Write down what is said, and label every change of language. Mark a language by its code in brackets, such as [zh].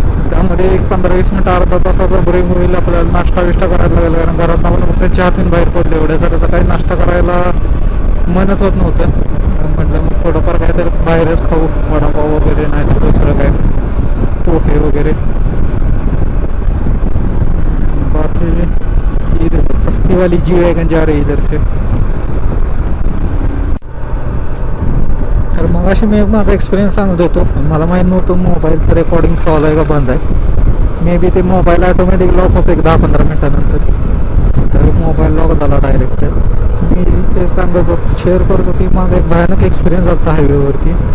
[mr] त्यामध्ये एक 15-20 मिनटं अर्धा तासाचा ब्रेक होईल. आपल्याला नाश्ता करायला लागेल, कारण घरात आपण फक्त चहा पिऊन बाहेर पडले. एवढ्या सगळ्याचा काही नाश्ता करायला मनच होत नव्हतं. म्हटलं मग थोडंफार काहीतरी बाहेरच खाऊ, वडापाव वगैरे, नाही तर दुसरं काय पोहे वगैरे. [hi] बाकी सस्ती वाली जी वैगन जा रही इधर से. [mr] तर मग अशी मी माझा एक्सपिरियन्स सांगत होतो. मला माहीत नव्हतं मोबाईलचं रेकॉर्डिंग चालू आहे का बंद आहे. मे बी ते मोबाईल ऑटोमॅटिक लॉक होतं एक 10-15 मिनटानंतर. तर मोबाईल लॉक झाला डायरेक्ट. मी ते सांगत होतो, शेअर करत होती माझा एक भयानक एक्सपिरियन्स झाला हायवेवरती.